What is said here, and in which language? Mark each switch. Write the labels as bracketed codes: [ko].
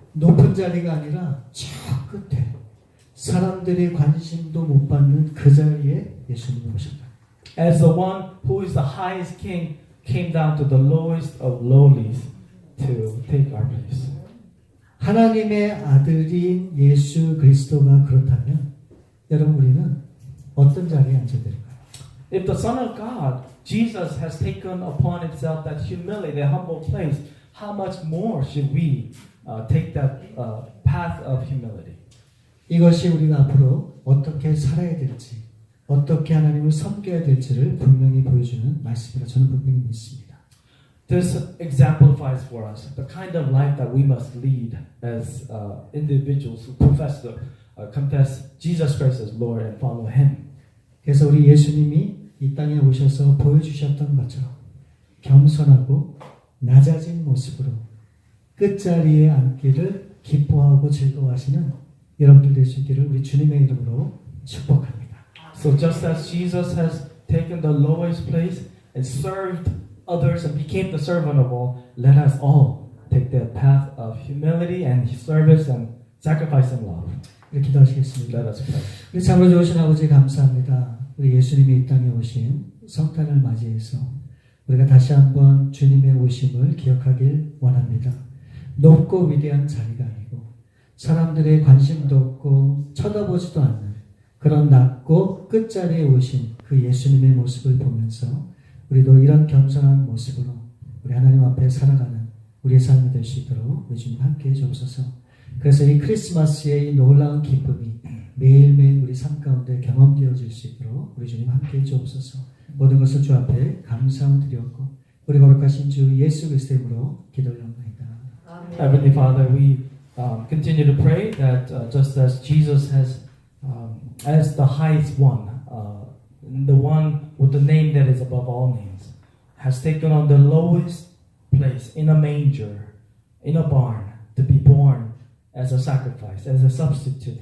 [ko] 높은 자리가 아니라 저 끝에 사람들이 관심도 못 받는 그 자리에 예수님이 오셨다. [en] As the one who is the highest king came down to the lowest of lowlies to take our place. [ko] 하나님의 아들인 예수 그리스도가 그렇다면 여러분 우리는 어떤 자리에 앉아야 될까요? [en] If the Son of God, Jesus, has taken upon himself that humility, that humble place, how much more should we take that path of humility? [ko] 이것이 우리가 앞으로 어떻게 살아야 될지, 어떻게 하나님을 섬겨야 될지를 분명히 보여주는 말씀이라 저는 분명히 믿습니다. [en] This exemplifies for us the kind of life that we must lead as individuals who confess Jesus Christ as Lord and follow Him. [ko] 그래서 우리 예수님이 이 땅에 오셔서 보여주셨던 것처럼 겸손하고 낮아진 모습으로 끝자리에 앉기를 기뻐하고 즐거워하시는 여러분들 될 수 있기를 우리 주님의 이름으로 축복합니다. [en] So just as Jesus has taken the lowest place and served others and became the servant of all, let us all take the path of humility and service and sacrifice and love. [ko] 이렇게 기도하시겠습니다. [en] Let us pray. [ko] 우리 참으로 좋으신 아버지 감사합니다. 우리 예수님이 이 땅에 오신 성탄을 맞이해서 우리가 다시 한번 주님의 오심을 기억하길 원합니다. 높고 위대한 자리가 아니고 사람들의 관심도 없고 쳐다보지도 않는 그런 낮고 끝자리에 오신 그 예수님의 모습을 보면서 우리도 이런 겸손한 모습으로 우리 하나님 앞에 살아가는 우리의 삶이 될 수 있도록 우리 주님 함께해 주옵소서. 그래서 이 크리스마스의 이 놀라운 기쁨이 매일매일 우리 삶 가운데 경험되어질 수 있도록 우리 주님 함께해 주옵소서. 모든 것을 주 앞에 감사함을 드렸고 우리 거룩하신 주 예수 그리스도의 이름으로 기도드립니다. [en] Heavenly Father, we continue to pray that just as Jesus has, as the highest one, the one with the name that is above all names, has taken on the lowest place in a manger, in a barn, to be born as a sacrifice, as a substitute.